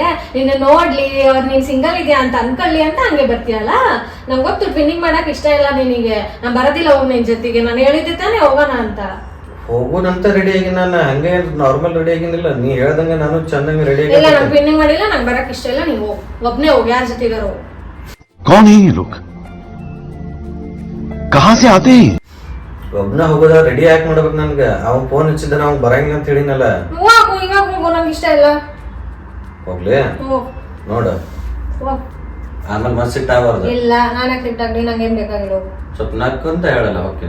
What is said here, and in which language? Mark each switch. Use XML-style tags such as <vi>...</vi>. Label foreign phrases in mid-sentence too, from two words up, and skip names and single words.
<kn>ನಿನ್ನ ನೋಡ್ಲಿ, ಅವ್ರು ನೀನ್ ಸಿಂಗಲ್ ಇದೆಯಾ ಅಂತ ಅನ್ಕೊಳ್ಳಿ ಅಂತ ಹಂಗೆ ಬರ್ತೀಯಲ್ಲ. ನಂಗೆ ಗೊತ್ತು ಟ್ವಿನ್ನಿಂಗ್ ಮಾಡಕ್ ಇಷ್ಟ ಇಲ್ಲ ನಿನಗೆ. ನಾನ್ ಬರೋದಿಲ್ಲ ಹೋಗ್ ನಿನ್ ಜೊತೆಗೆ. ನಾನು ಹೇಳಿದ್ದೆ ತಾನೇ ಹೋಗೋಣ ಅಂತ. ಹೋಗೋಣಂತ ರೆಡಿ ಆಗಿ ನಾನು ಹಂಗೆ ನಾರ್ಮಲ್ ರೆಡಿ ಆಗಿನಿಲ್ಲ. ನೀ ಹೇಳ್ದಂಗೆ ನಾನು ಚಂದಂಗೆ ರೆಡಿ ಆಗಿ. ಇಲ್ಲ, ನಾನು ಟ್ವಿನ್ನಿಂಗ್ ಮಾಡಿಲ್ಲ, ನಂಗೆ ಬರಕ್ ಇಷ್ಟ ಇಲ್ಲ. ನೀವು ಒಬ್ನೇ ಹೋಗಿ, ಯಾರ ಜೊತೆಗಾರು.</kn> <hi>कौन है ये लोग? कहां से आते हैं?</hi> <kn>ಒಬ್ನ ಹೋಗೋದ ರೆಡಿ ಯಾಕೆ ಮಾಡ್ಬೇಕು ನನ್ಗೆ? ಅವ್ನ್ ಫೋನ್ ಹಚ್ಚಿದ ನಾವು ಬರಂಗಿಲ್ಲ ಅಂತ ಹೇಳಿನಲ್ಲ. ಹೋಗು, ಇವಾಗ ಹೋಗು, ನಂಗೆ ಇಷ್ಟ ಇಲ್ಲ. ಹೋಗ್ಲಿ ನೋಡ, ಆಮೇಲೆ ಮತ್ ಸಿಟ್ ಆಗಬಾರ್ದು. ಇಲ್ಲ, ನಾನೇ ಸಿಟ್ ಆಗ್ಲಿ, ನಂಗೇನ್ ಬೇಕಾಗಿಲ್ಲ. ಸ್ವಲ್ಪ ನಕ್ಕಂತ ಹೇಳಲ್ಲ, ಓಕೆನಾ?</kn>